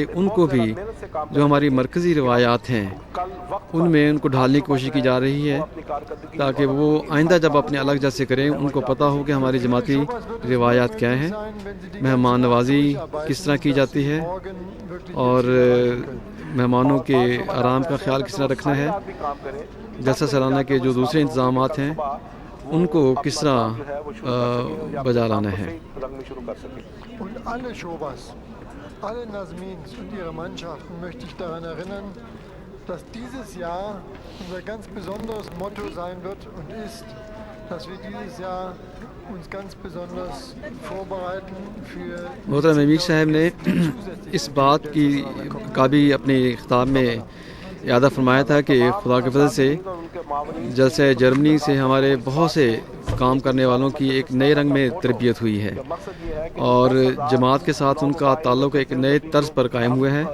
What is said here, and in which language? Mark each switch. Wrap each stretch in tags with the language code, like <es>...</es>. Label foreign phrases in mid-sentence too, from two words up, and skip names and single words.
<ur>ان کو بھی جو ہماری مرکزی روایات ہیں ان میں ان کو ڈھالنے کی کوشش کی جا رہی ہے تاکہ وہ آئندہ جب اپنے الگ جلسے کریں ان کو پتہ ہو کہ ہماری جماعتی روایات کیا ہیں، مہمان نوازی کس طرح کی جاتی ہے اور مہمانوں کے آرام کا خیال کس طرح رکھنا ہے، جلسہ سالانہ کے جو دوسرے انتظامات ہیں ان کو کس طرح بجا لانا ہے.</ur> <de>Alle Nazmins und ihre Mannschaften möchte ich daran erinnern, dass dieses Jahr unser ganz besonderes Motto sein wird und ist, dass wir dieses Jahr uns ganz besonders vorbereiten für.</de> <ur>محترم امیر صاحب نے اس بات کا بھی اپنے خطاب میں اعادہ فرمایا تھا کہ خدا کے فضل سے جلسہ جرمنی سے ہمارے بہت سے کام کرنے والوں کی ایک نئے رنگ میں تربیت ہوئی ہے اور جماعت کے ساتھ ان کا تعلق ایک نئے طرز پر قائم ہوا ہے.</ur>